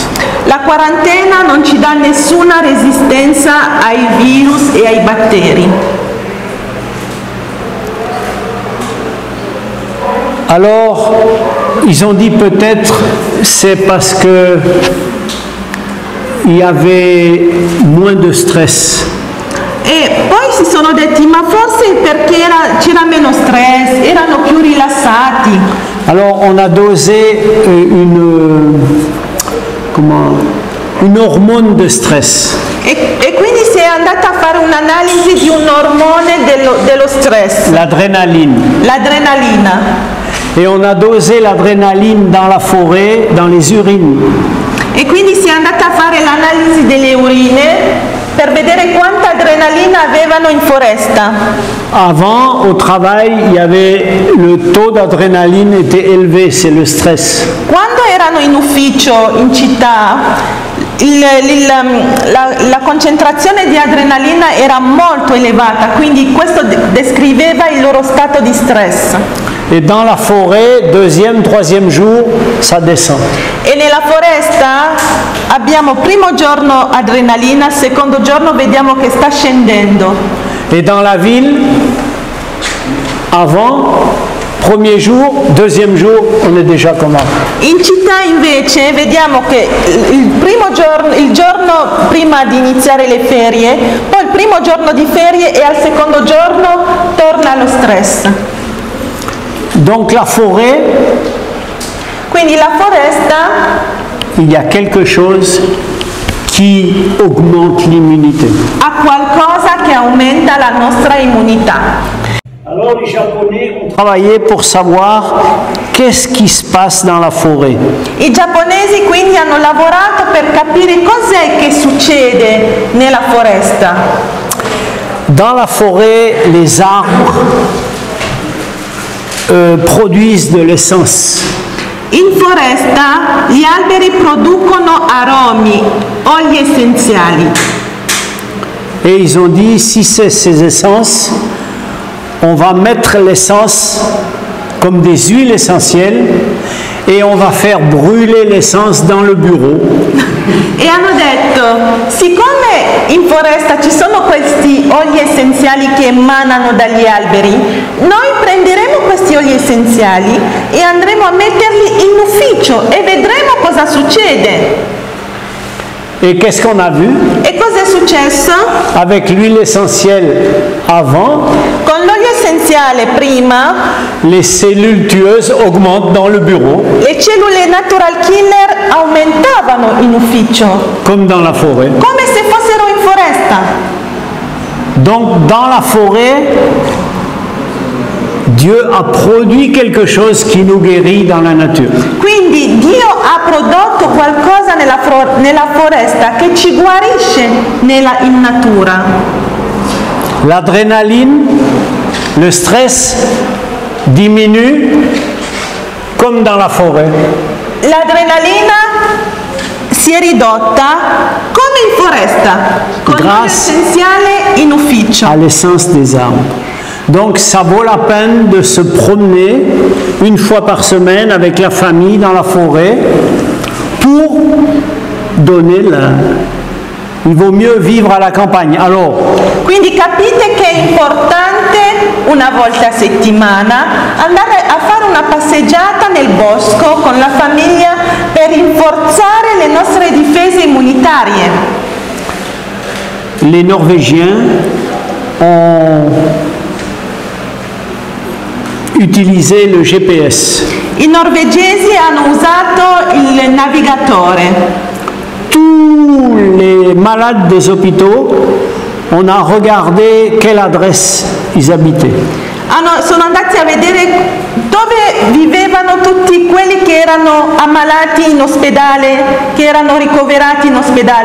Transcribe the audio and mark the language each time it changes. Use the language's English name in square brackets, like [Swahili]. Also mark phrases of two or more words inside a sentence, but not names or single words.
[Italian] La quarantena non ci dà nessuna resistenza ai virus e ai batteri. [French] Alors, ils ont dit peut-être c'est parce que il y avait moins de stress. [Italian] E poi si sono detti ma forse perché c'era meno stress, erano più rilassati. [French] Alors on a dosé une hormone de stress. [Italian] E quindi si è andata a fare un'analisi di un ormone dello stress. [French] L'adrénaline. [Italian] L'adrenalina. [French] Et on a dosé l'adrénaline dans la forêt, dans les urines. [Italian] E quindi si è andata a fare l'analisi delle urine per vedere quanta adrenalina avevano in foresta. [French] Avant, au travail, il y avait le taux d'adrénaline était élevé, c'est le stress. [Italian] Quando erano in ufficio in città, la concentrazione di adrenalina era molto elevata, quindi questo descriveva il loro stato di stress. [French] Et dans la forêt, deuxième, troisième jour, ça descend. [Italian] E nella foresta abbiamo primo giorno adrenalina, secondo giorno vediamo che sta scendendo. [French] Et dans la ville, avant, premier jour, deuxième jour, on est déjà comment? [Italian] In città invece vediamo che il giorno prima di iniziare le ferie, poi il primo giorno di ferie e al secondo giorno torna lo stress. [French] Donc la forêt, [Italian] quindi la foresta, [French] il y a quelque chose qui augmente l'immunité. [Italian] Ha qualcosa che aumenta la nostra immunità. [French] Alors les Japonais ont travaillé pour savoir qu'est-ce qui se passe dans la forêt. [Italian] I giapponesi quindi hanno lavorato per capire cos'è che succede nella foresta. [French] Dans la forêt, les arbres produisent de l'essence. [Italian] In foresta gli alberi producono aromi, oli essenziali. [French] Et ils ont dit, si c'est ces essences, on va mettre l'essence comme des huiles essentielles et on va faire brûler l'essence dans le bureau. [Italian] E hanno detto, siccome in foresta ci sono questi oli essenziali che emanano dagli alberi, noi prenderemo questi oli essenziali e andremo a metterli in ufficio e vedremo cosa succede. [French] Et qu'est-ce qu'on a vu? [Italian] E cosa è successo? [French] Avec l'huile essentielle avant, [Italian] Con l'olio essenziale prima, [French] les cellules tueuses augmentent dans le bureau, [Italian] le cellule [English] natural killer [Italian] aumentavano in ufficio, [French] comme dans la forêt. [Italian] come se fossero in foresta. [French] Donc dans la forêt, Dieu a produit quelque chose qui nous guérit dans la nature. [Italian] Quindi Dio ha prodotto qualcosa nella foresta che ci guarisce in natura. [French] L'adrénaline, le stress diminue comme dans la forêt. [Italian] L'adrenalina si è ridotta come in foresta, con l'olio essenziale in ufficio. [French] À l'essence des arbres. Donc ça vaut la peine de se promener une fois par semaine avec la famille dans la forêt pour donner la... Il vaut mieux vivre à la campagne. Alors, [Italian] Quindi capite che è importante una volta a settimana andare a fare una passeggiata nel bosco con la famiglia per rinforzare le nostre difese immunitarie. [French] les Norvégiens ont utilisé le GPS. [Italian] I norvegesi hanno usato il navigatore. [French] Tous les malades des hôpitaux, on a regardé quelle adresse ils habitaient. [Italian] Sono andati a vedere dove vivevano tutti quelli che erano ammalati in ospedale, che erano ricoverati in ospedale.